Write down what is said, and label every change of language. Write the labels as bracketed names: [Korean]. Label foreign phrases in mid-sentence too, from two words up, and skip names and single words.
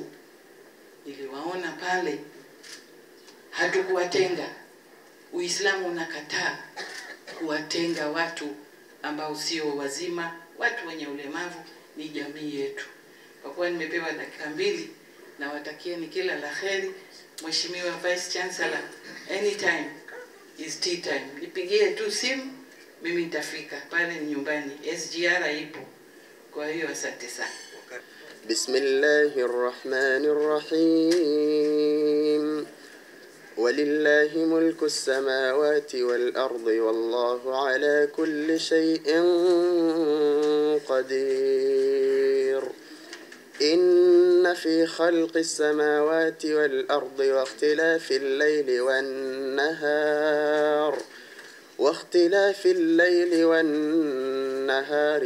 [Swahili] Niliwaona pale. Hatukuwatenga. Uislamu unakataa kuwatenga watu ambao sio wazima. Watu wenye ulemavu ni jamii yetu. Kwa kuwa nimepewa dakika 2, na watakieni kila la kheri. [English] Mheshimiwa Vice Chancellor, anytime is tea time. [Swahili] Nipigie tu simu, mimi nitafika. Pale ni nyumbani, SGR ipo. Kwa hiyo asante sana. [Arabic] Bismillahirrahmanirrahim. ولله ملك السماوات والأرض والله على كل شيء قدير. إن في خلق السماوات والأرض واختلاف الليل والنهار